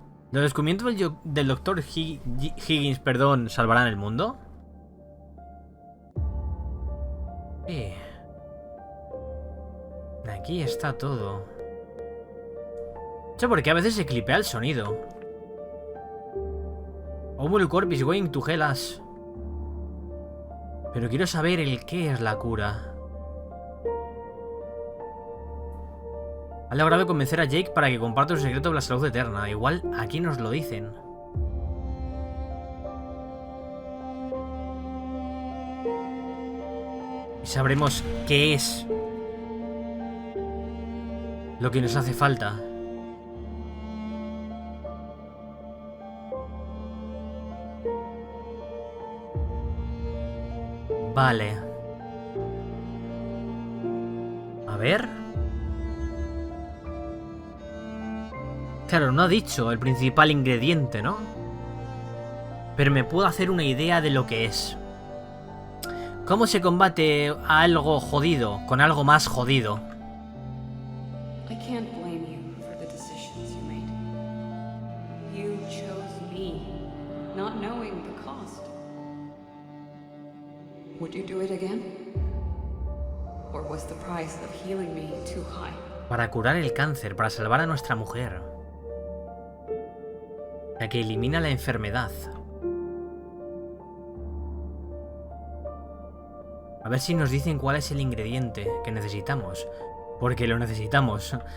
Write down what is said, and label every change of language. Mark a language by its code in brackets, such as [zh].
[es] ¿Los descubrimientos del Dr. Higgins, perdón, salvarán el mundo? Sí. Aquí está todo. No sé por qué a veces se clipea el sonido. [en] Omul Corp is going to hell us. [es] Pero quiero saber el qué es la cura. Ha logrado convencer a Jake para que comparta su secreto de la salud eterna. Igual aquí nos lo dicen. Y sabremos qué es lo que nos hace falta. Vale. A ver. Claro, no ha dicho el principal ingrediente, ¿no? Pero me puedo hacer una idea de lo que es. ¿Cómo se combate a algo jodido con algo más jodido? [en] I can't blame you for the decisions you made. You chose me, not knowing the cost. Would you do it again? Or was the price of healing me too high? [es] Para curar el cáncer, para salvar a nuestra mujer. La que elimina la enfermedad. A ver si nos dicen cuál es el ingrediente que necesitamos. Porque lo necesitamos.